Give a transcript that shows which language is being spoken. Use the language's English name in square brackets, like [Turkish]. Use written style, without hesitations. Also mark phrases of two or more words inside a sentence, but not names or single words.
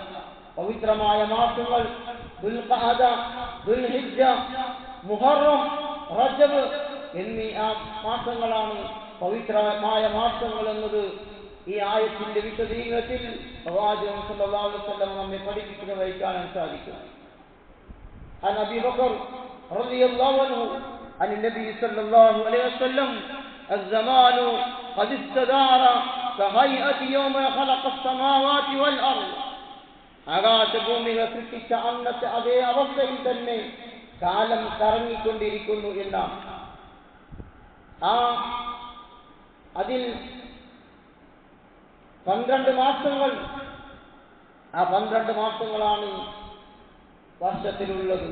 [Malayalam] പവിത്രമായ മാസങ്ങൾ ദുൽഖഅദ, ദുൽഹിജ്ജ, മുഹറം, റജബ് എന്നീ ആ മാസങ്ങളാണ് പവിത്രമായ മാസങ്ങൾ എന്നത് ഈ ആയത്തിന്റെ വിശദീകരണത്തിൽ പ്രവാചകൻ [Arabic] صلى الله عليه وسلم [Malayalam] നമ്മെ പഠിപ്പിക്കുന്നതായി കാണാൻ സാധിക്കും. [Arabic] عن أبي بكر رضي الله عنه عن النبي صلى الله عليه وسلم الزمان قد استدار كهيئة يوم خلق السماوات والأرض. [Malayalam] ആകാശഭൂമികളെ സൃഷ്ടിച്ച അന്നത്തെ അതേ അവസ്ഥയിൽ തന്നെ കാലം കറങ്ങിക്കൊണ്ടിരിക്കുന്നു എന്നാണ്. അതിൽ 12 മാസങ്ങൾ, ആ 12 മാസങ്ങളാണ് വർഷത്തിലുള്ളത്.